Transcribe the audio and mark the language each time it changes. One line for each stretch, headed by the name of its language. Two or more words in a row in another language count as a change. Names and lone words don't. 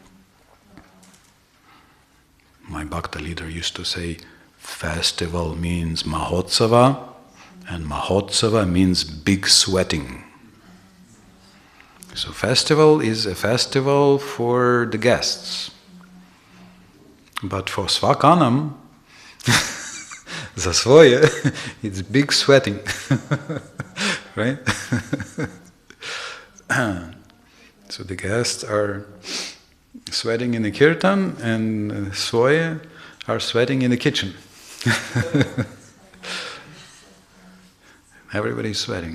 English: My Bhakta leader used to say, festival means Mahotsava, and Mahotsava means big sweating. So festival is a festival for the guests. But for Svakanam,
Slovenian: za svoje,
English: it's big sweating. Right? So the guests are sweating in the kirtan, and svoje are sweating in the kitchen. Everybody's sweating.